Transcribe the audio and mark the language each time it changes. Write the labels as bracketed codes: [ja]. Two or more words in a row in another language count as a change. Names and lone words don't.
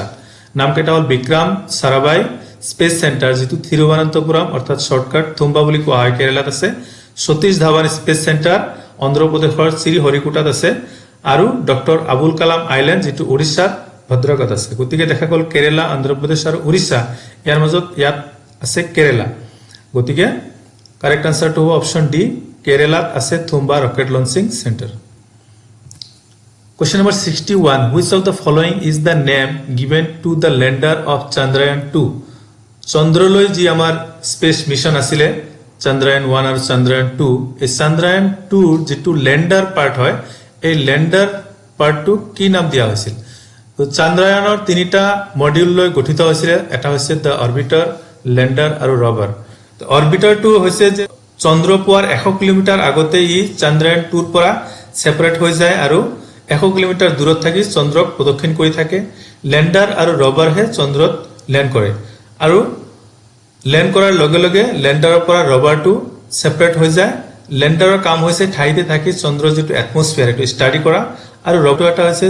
[as] নামকেইটা হ'ল বিক্ৰম সাৰাভাই স্পেচ চেণ্টাৰ, যিটো থিৰুৱনন্তপুৰম অৰ্থাৎ শ্বৰ্টকাট থুম্বা বুলি কোৱা হয়, কেৰেলাত আছে। সতীশ ধাৱান স্পেচ চেণ্টাৰ অন্ধ্ৰপ্ৰদেশৰ শ্ৰীহৰিকোটাত আছে, আৰু ডক্টৰ আবুল কালাম আইলেণ্ড, যিটো উৰিষ্যাত ভদ্ৰকত আছে গতিকে দেখা গ'ল কেৰেলা অন্ধ্ৰপ্ৰদেশ আৰু উৰিষ্যা ইয়াৰ মাজত ইয়াত আছে কেৰেলা গতিকে [en] correct answer to option D [as] কেরালাত আছে থুম্বা রকেট [en] লঞ্চিং সেন্টার Question number 61 which of the following is the name given to the lander of Chandrayaan 2 [as] চন্দ্ৰলৈ যি আমাৰ স্পেস মিশন আছিল [en] Chandrayaan 1 আৰু Chandrayaan [as] 2 এই Chandrayaan 2 যেটো [en] lander part [as] হয় এই ল্যান্ডার পার্টটো কি নাম দিয়া হৈছিল তো Chandrayaanৰ তিনিটা মডিউল লৈ গঠিত হৈছিল এটা হৈছে [en] the orbiter [as] ল্যান্ডার আৰু rover তো অরবিটার 2 হৈছে যে চন্দ্ৰ পোৱাৰ 100 কিলোমিটাৰ আগতে ই Chandrayaan 2 ৰ পৰা সেপাৰেট হৈ যায় আৰু 100 কিলোমিটাৰ দূৰত থাকি চন্দ্ৰক প্ৰদক্ষিণ কৰি থাকে ল্যান্ডাৰ আৰু ৰভাৰ হে চন্দ্ৰত ল্যান্ড কৰে আৰু ল্যান্ড কৰাৰ লগে লগে ল্যান্ডাৰৰ পৰা ৰভাৰটো সেপাৰেট হৈ যায় ল্যান্ডাৰৰ কাম হৈছে ঠাইতে থাকি চন্দ্ৰৰ যেটো এটমস্ফিয়াৰ এটো ষ্টাডি কৰা আৰু ৰভাৰটো